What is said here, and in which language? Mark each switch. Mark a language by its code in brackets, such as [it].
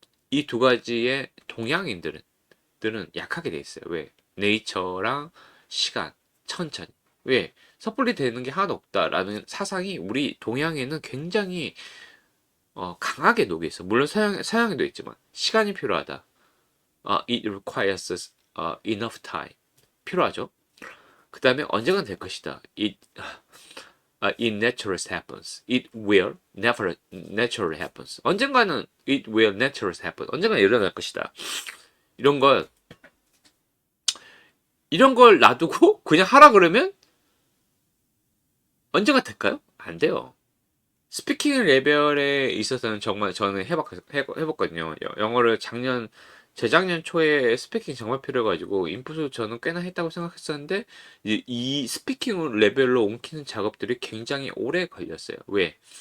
[ko] 이 두 가지의 동양인들은 약하게 돼 있어요. 왜? 네이처랑 시간, 천천히. 왜? 섣불리 되는 게 하나도 없다라는 사상이 우리 동양에는 굉장히 강하게 녹여 있어. 물론 서양에도 있지만 시간이 필요하다. [en] It requires enough time. [ko] 필요하죠. 그 다음에 언젠간 될 것이다. [en] It naturally happens. It will never naturally happens. [ko] 언젠가는 [en] it will naturally happen. [ko] 언젠가 일어날 것이다. 이런 걸 놔두고 그냥 하라 그러면 언젠가 될까요? 안 돼요. 스피킹 레벨에 있어서는 정말 저는 해봤거든요. 영어를 재작년 초에 스피킹 정말 필요해가지고 인풋을 저는 꽤나 했다고 생각했었는데 이 스피킹 레벨로 옮기는 작업들이 굉장히 오래 걸렸어요. 왜?